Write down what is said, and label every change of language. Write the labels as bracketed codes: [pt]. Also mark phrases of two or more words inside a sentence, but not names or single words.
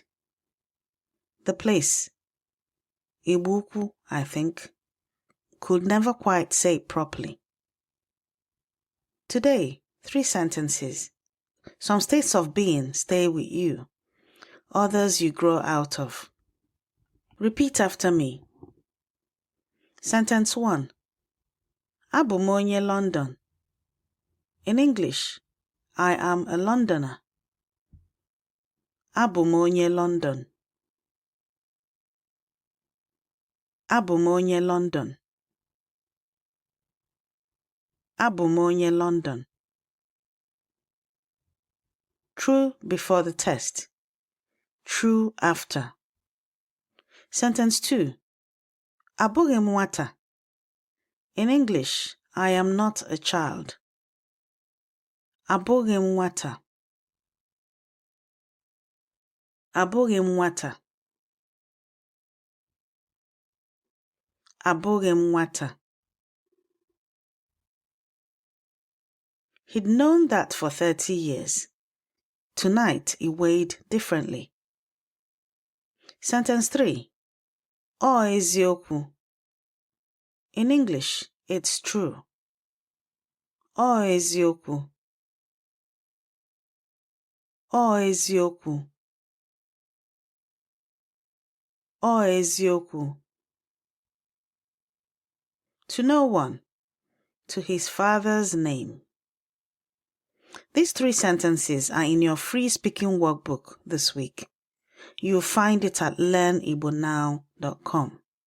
[en] The place, Ibuku, I think, could never quite say it properly. Today, 3 sentences. Some states of being stay with you. Others you grow out of. Repeat after me. Sentence 1. [ig] Abụ m onye London. [en] In English, I am a Londoner. [ig] Abụ m onye London. Abụ m onye London. Abụ m onye London. [en] True before the test. True after. Sentence 2. [ig] Abụghị m nwata. [en] In English, I am not a child. [ig] Abụghị m nwata. Abụghị m nwata. Abụghị m nwata. [en] He'd known that for 30 years. Tonight, he weighed differently. Sentence 3. [ig] Ọ eziokwu. [en] In English, it's true. [ig] Ọ eziokwu. Ọ eziokwu. Ọ eziokwu. [en] To no one. To his father's name. These 3 sentences are in your free speaking workbook this week. You'll find it at learnibonow.com.